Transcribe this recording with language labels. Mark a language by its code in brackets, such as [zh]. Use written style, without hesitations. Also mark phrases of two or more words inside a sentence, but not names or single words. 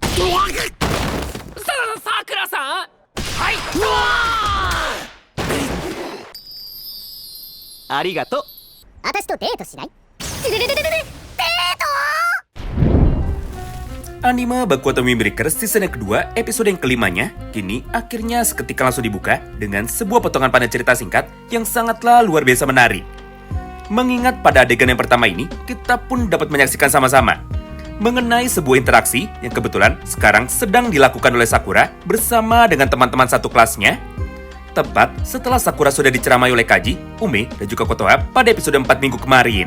[ja] Sakura-san! Hai! Arigato! 私とデートしない？デート？ [id] Anime Baku Atomi Breakers season yang kedua, episode yang kelimanya, kini akhirnya seketika langsung dibuka dengan sebuah potongan panel cerita singkat yang sangatlah luar biasa menarik. Mengingat pada adegan yang pertama ini, kita pun dapat menyaksikan sama-sama mengenai sebuah interaksi yang kebetulan sekarang sedang dilakukan oleh Sakura bersama dengan teman-teman satu kelasnya, tepat setelah Sakura sudah diceramai oleh Kaji, Ume, dan juga Kotoha pada episode 4 minggu kemarin.